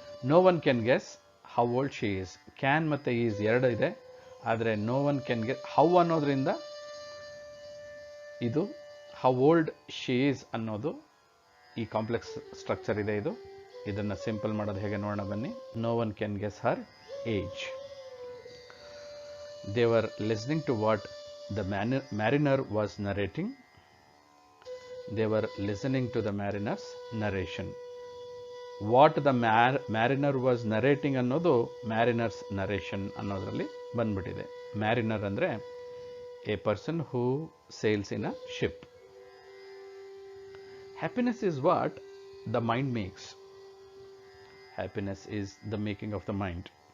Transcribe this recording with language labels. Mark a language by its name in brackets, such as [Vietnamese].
[English] No one can guess how old she is. [Kannada] Can ಮತ್ತು is ಎರಡು ಇದೆ, ಆದರೆ [English] no one can guess how ಅನ್ನೋದ್ರಿಂದ ಇದು how old she is [Kannada] ಅನ್ನೋದು ಈ ಕಾಂಪ್ಲೆಕ್ಸ್ ಸ್ಟ್ರಕ್ಚರ್ ಇದೆ ಇದು. ಇದನ್ನು ಸಿಂಪಲ್ ಮಾಡೋದು ಹೇಗೆ ನೋಡೋಣ ಬನ್ನಿ. [English] No one can guess her age. They were listening to what the mariner was narrating. They were listening to the mariner's narration. What the mariner was narrating ಅನ್ನೋದು mariner's narration [Kannada] ಅನ್ನೋದರಲ್ಲಿ ಬಂದ್ಬಿಟ್ಟಿದೆ. [English] Mariner ಅಂದರೆ a person who sails in a ship. Happiness is what the mind makes. Happiness is the making of the mind.